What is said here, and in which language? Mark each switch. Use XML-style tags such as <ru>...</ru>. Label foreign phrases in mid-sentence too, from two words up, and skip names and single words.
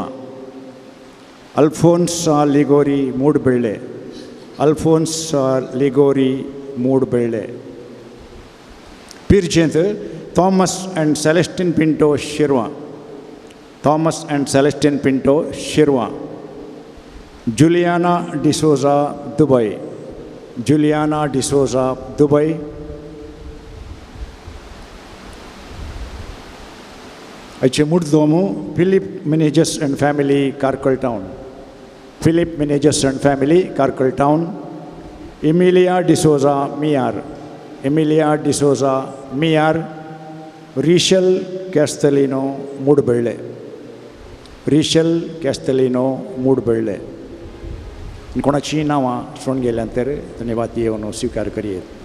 <kok>अल्फोन्सा लिगोरी मूडबिल्डे, अल्फोन्सा लिगोरी मूडबिल्डे. पिरजेंत थॉमस अँड सेलेस्टिन पिंटो शिरवा, थॉमस अँड सेलेस्टिन पिंटो शिरवा. जुलियाना डिसोजा दुबई, जुलियाना डिसोजा दुबई. अच्छे मुर्दोमो फिलिप मिनेजस एंड फैमिली कार्कल टाउन, फिलिप मिनेजस एंड फैमिली कार्कल टाउन. इमिलिया डिसोजा मियार, इमिलिया डिसोजा मियार. रिशल कॅस्टलिनो मूडबेळे, रिशल कॅस्टलिनो मूडबेळे. कोणाची नावां सोडून गेल्यानंतर धन्यवाद येवन स्वीकार करिये.</kok>